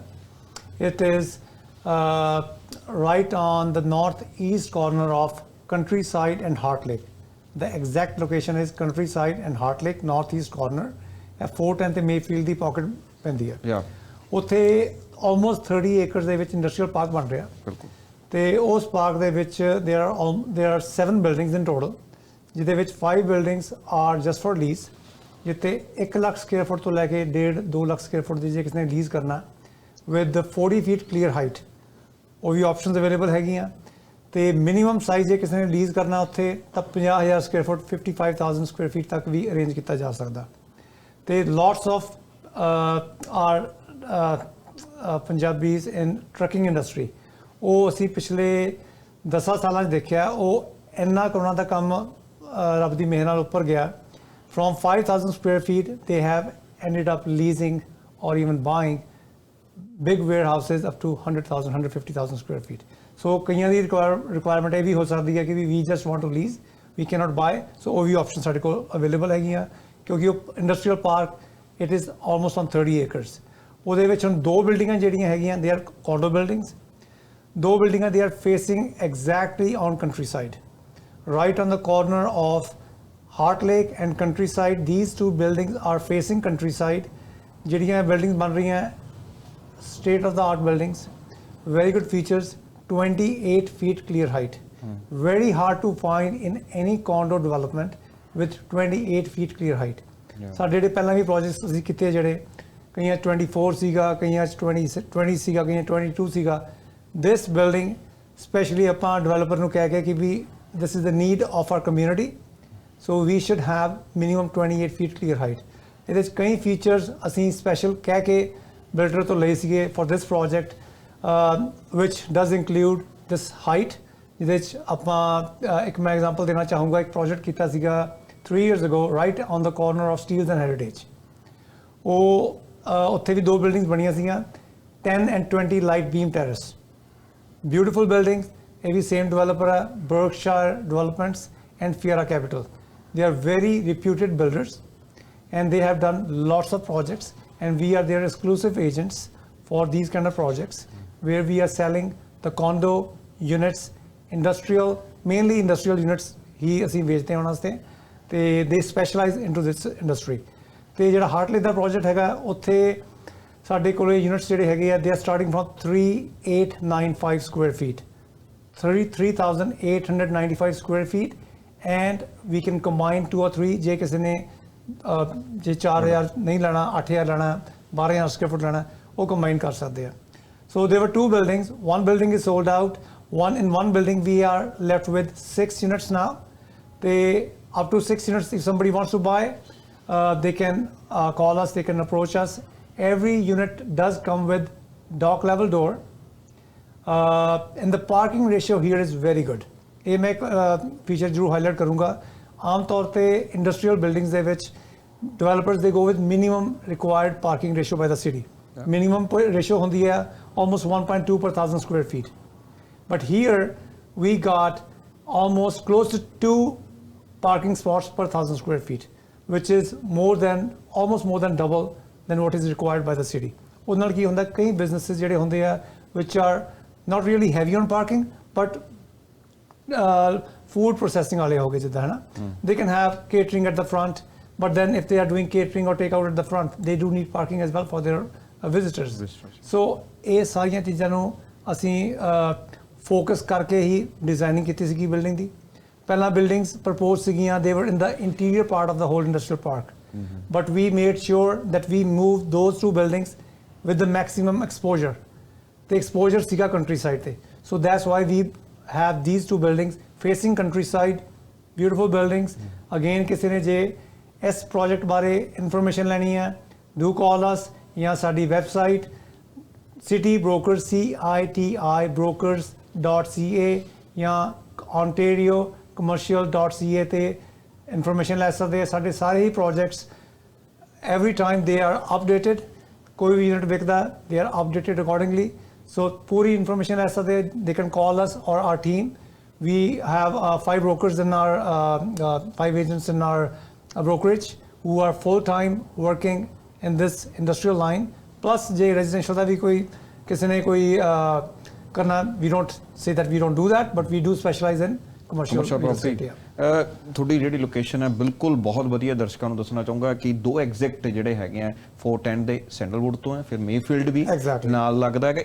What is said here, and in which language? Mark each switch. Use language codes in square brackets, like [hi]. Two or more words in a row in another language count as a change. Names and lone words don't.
[en] It is right on the north east corner of Countryside and Heart Lake. The exact location is Countryside and Heart Lake, north east corner. [pa] 410 ਤੇ ਮੇਫੀਲਡ ਦੀ ਪਾਕਟ ਪੈਂਦੀ ਹੈ। ਉੱਥੇ [en] almost 30 acres [pa] ਦੇ ਵਿੱਚ [en] industrial park [pa] ਬਣ ਰਿਹਾ। ਬਿਲਕੁਲ। ਤੇ ਉਸ ਪਾਰਕ ਦੇ ਵਿੱਚ [en] there are 7 buildings in total, [pa] ਜਿਹਦੇ ਵਿੱਚ [en] 5 buildings are just for lease, [pa] ਜਿੱਥੇ 1 ਲੱਖ [en] square foot [pa] ਤੋਂ ਲੈ ਕੇ 1.5-2 ਲੱਖ [en] square foot [pa] ਦੀ ਜੇ ਕਿਸੇ ਨੇ ਲੀਜ਼ ਕਰਨਾ [en] with 40 feet clear height, [pa] ਉਹ ਵੀ [en] options available [pa] ਹੈਗੀਆਂ। ਤੇ [en] minimum size [pa] ਜੇ ਕਿਸੇ ਨੇ ਲੀਜ਼ ਕਰਨਾ ਉੱਥੇ ਤਾਂ 50,000 [en] square foot [pa] 55,000 [en] square feet [pa] ਤੱਕ ਵੀ ਅਰੇਂਜ ਕੀਤਾ ਜਾ ਸਕਦਾ। ਤੇ [en] lots of Punjabis in trucking industry, [pa] ਉਹ ਅਸੀਂ ਪਿਛਲੇ 10 ਸਾਲਾਂ 'ਚ ਦੇਖਿਆ, ਉਹ ਇੰਨਾ ਕੁ ਉਹਨਾਂ ਦਾ ਕੰਮ ਰੱਬ ਦੀ ਮਿਹਰ ਨਾਲ ਉੱਪਰ ਗਿਆ। [en] From 5,000 square feet, they have ended up leasing or even buying big warehouses up to 100,000, 150,000 square feet. [pa] So ਕਈਆਂ ਦੀ ਰਿਕੁਆਇਰਮੈਂਟ ਇਹ ਵੀ ਹੋ ਸਕਦੀ ਹੈ ਕਿ [en] we just want to lease, we cannot buy, so [pa] ਉਹ ਵੀ ਆਪਸ਼ਨ ਸਾਡੇ ਕੋਲ ਅਵੇਲੇਬਲ ਹੈਗੀਆਂ, ਕਿਉਂਕਿ ਉਹ [en] industrial park it is almost on 30 acres. [pa] ਉਹਦੇ ਵਿੱਚ ਹੁਣ 2 ਬਿਲਡਿੰਗਾਂ ਜਿਹੜੀਆਂ ਹੈਗੀਆਂ [en] they are condo buildings। [pa] ਦੋ ਬਿਲਡਿੰਗਾਂ [en] they are facing exactly on countryside, right on the corner of Heart Lake and countryside. These two buildings are facing countryside. [pa] ਜਿਹੜੀਆਂ ਬਿਲਡਿੰਗਸ ਬਣ ਰਹੀਆਂ [en] state of the art buildings, very good features, 28 feet clear height. Very hard to find in any condo development with 28 feet clear height. [pa] ਸਾਡੇ ਜਿਹੜੇ ਪਹਿਲਾਂ ਵੀ ਪ੍ਰੋਜੈਕਟਸ ਅਸੀਂ ਕੀਤੇ ਜਿਹੜੇ ਕਈਆਂ 24 ਸੀਗਾ, ਕਈਆਂ 20 ਸੀਗਾ, ਕਈਆਂ 22 ਸੀਗਾ. [en] This building especially [pa] ਆਪਾਂ ਡਿਵੈਲਪਰ ਨੂੰ ਕਹਿ ਕੇ ਕਿ ਵੀ [en] this is the need of our community, so we should have minimum 28 feet clear height. [pa] ਇਹਦੇ 'ਚ ਕਈ ਫੀਚਰਸ ਅਸੀਂ ਸਪੈਸ਼ਲ ਕਹਿ ਕੇ ਬਿਲਡਰ ਤੋਂ ਲਏ ਸੀਗੇ [en] for this project, which does include this height. [pa] ਜਿਹਦੇ 'ਚ ਆਪਾਂ ਇੱਕ ਮੈਂ ਐਗਜ਼ਾਮਪਲ ਦੇਣਾ ਚਾਹੂੰਗਾ. ਇੱਕ ਪ੍ਰੋਜੈਕਟ ਕੀਤਾ ਸੀਗਾ [en] 3 years ago right on the corner of Steels and Heritage. [pa] ਉਹ ਉੱਥੇ ਵੀ ਦੋ ਬਿਲਡਿੰਗਸ ਬਣੀਆਂ ਸੀਗੀਆਂ 10 and 20 light beam terrace. [en] Beautiful buildings. [pa] ਇਹ ਵੀ [en] same developer [pa] ਹੈ, Berkshire Developments and Fiera Capital. [en] They are very reputed builders and they have done lots of projects, and we are their exclusive agents for these kind of projects where we are selling the condo units, industrial, mainly industrial units [pa] ਹੀ ਅਸੀਂ ਵੇਚਦੇ ਹਾਂ ਉਹਨਾਂ ਵਾਸਤੇ ਤੇ [en] they specialize into this industry. [pa] ਤੇ ਜਿਹੜਾ ਹਾਰਟਲੇ ਦਾ ਪ੍ਰੋਜੈਕਟ ਹੈਗਾ ਉੱਥੇ ਸਾਡੇ ਕੋਲ ਯੂਨਿਟਸ ਜਿਹੜੇ ਹੈਗੇ ਆ [en] they are starting from 3895 square feet, 33,895 square feet, and we can combine 2 or 3 [pa] ਜੇ ਕਿਸੇ ਨੇ ਜੇ 4000 ਨਹੀਂ ਲੈਣਾ, 8000 ਲੈਣਾ, 12000 [en] square foot [pa] ਲੈਣਾ, ਉਹ ਕੰਬਾਈਨ ਕਰ ਸਕਦੇ ਆ. [en] So there were 2 buildings. One building is sold out. In one building we are left with 6 units now. They up to 6 units. If somebody wants to buy, they can call us, they can approach us. Every unit does come with dock level door, and the parking ratio here is very good. [pa] ਇਹ ਮੈਂ ਫੀਚਰ ਜ਼ਰੂਰ ਹਾਈਲਾਈਟ ਕਰੂੰਗਾ. ਆਮ ਤੌਰ ਤੇ [en] industrial buildings [pa] ਦੇ ਵਿੱਚ [en] developers they go with minimum required parking ratio by the city. Minimum ratio [pa] ਹੁੰਦੀ ਹੈ [en] almost 1.2 per 1000 square feet. But here we got almost close to 2 parking spots per 1000 square feet, which is almost more than double than what is required by the city. [pa] ਉਹਦੇ ਨਾਲ ਕੀ ਹੁੰਦਾ, ਕਈ businesses ਜਿਹੜੇ ਹੁੰਦੇ ਆ [en] which are not really heavy on parking but food processing [pa] ਵਾਲੇ ਹੋ ਗਏ ਜਿੱਦਾਂ ਹੈ ਨਾ, [en] they can have catering at the front, but then if they are doing catering or takeout at the front, they do need parking as well for their visitors. [pa] So ਇਹ ਸਾਰੀਆਂ ਚੀਜ਼ਾਂ ਨੂੰ ਅਸੀਂ ਫੋਕਸ ਕਰਕੇ ਹੀ ਡਿਜ਼ਾਈਨਿੰਗ ਕੀਤੀ ਸੀਗੀ ਬਿਲਡਿੰਗ ਦੀ. ਪਹਿਲਾਂ ਬਿਲਡਿੰਗਸ ਪ੍ਰਪੋਜ਼ ਸੀਗੀਆਂ [en] they were in the interior part of the whole industrial park, but we made sure that we moved those 2 buildings with the maximum exposure. The exposure ਸੀਗਾ countryside ਤੇ, so that's why we have these 2 buildings facing countryside, beautiful buildings. [pa] Again ਕਿਸੇ ਨੇ ਜੇ ਇਸ ਪ੍ਰੋਜੈਕਟ ਬਾਰੇ ਇਨਫੋਰਮੇਸ਼ਨ ਲੈਣੀ ਹੈ, [en] do call us [pa] ਜਾਂ ਸਾਡੀ ਵੈਬਸਾਈਟ city brokers CITI brokers.ca ਜਾਂ ontario commercial.ca ਤੇ ਇਨਫੋਰਮੇਸ਼ਨ ਲੈ ਸਕਦੇ ਆ. ਸਾਡੇ ਸਾਰੇ ਹੀ ਪ੍ਰੋਜੈਕਟਸ [en] every time they are updated. [pa] ਕੋਈ ਵੀ ਯੂਨਿਟ ਵਿਕਦਾ [en] they are updated accordingly. [pa] So ਪੂਰੀ ਇਨਫੋਰਮੇਸ਼ਨ ਲੈ ਸਕਦੇ. [en] They can call us or our team. We have 5 brokers in our 5 agents in our brokerage who are full-time working in this industrial line. [pa] Plus ਜੇ residential ਦਾ ਵੀ ਕੋਈ ਕਿਸੇ ਨੇ ਕੋਈ ਕਰਨਾ, [en] we don't say that we don't do that, but we do specialize in commercial property. [pa] ਤੁਹਾਡੀ ਜਿਹੜੀ ਲੋਕੇਸ਼ਨ ਹੈ ਬਿਲਕੁਲ ਬਹੁਤ ਵਧੀਆ. ਦਰਸ਼ਕਾਂ ਨੂੰ ਦੱਸਣਾ ਚਾਹੂੰਗਾ ਕਿ 2 ਐਗਜ਼ੈਕਟ ਜਿਹੜੇ ਹੈਗੇ ਆ 410 ਦੇ ਸੈਂਡਲਵੁੱਡ ਤੋਂ ਹੈ, ਫਿਰ ਮੇਫੀਲਡ ਵੀ ਨਾਲ ਲੱਗਦਾ ਹੈਗਾ.